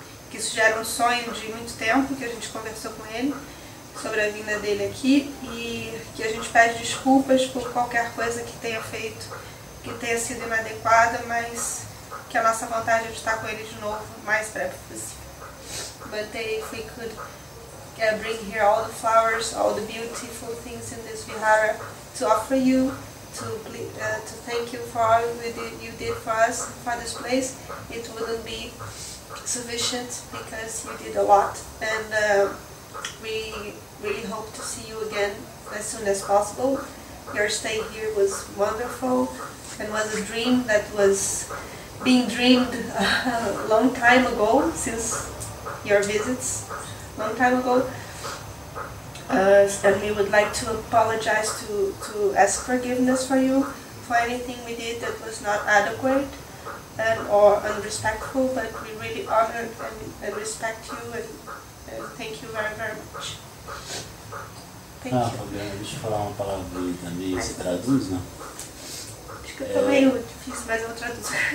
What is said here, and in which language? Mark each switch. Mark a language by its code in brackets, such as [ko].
[pt] que isso já era um sonho de muito tempo, que a gente conversou com ele sobre a vinda dele aqui, e que a gente pede desculpas por qualquer coisa que tenha feito, que tenha sido inadequada, mas que a nossa vontade é de estar com ele de novo o mais breve possível. [en] But if we could bring here all the flowers, all the beautiful things in this vihara to offer you, to thank you for all you did for us, for this place, it wouldn't be sufficient because you did a lot, and we really hope to see you again as soon as possible. Your stay here was wonderful and was a dream that was being dreamed a long time ago, since your visits, long time ago. And we would like to apologize, to ask forgiveness for you for anything we did that was not adequate or unrespectful, but we really honor and respect you and thank you very, very much. Thank you. [pt] Fabiana, deixa eu falar uma palavra também, você traduz, não? Acho que eu tô meio difícil, mas eu traduzo.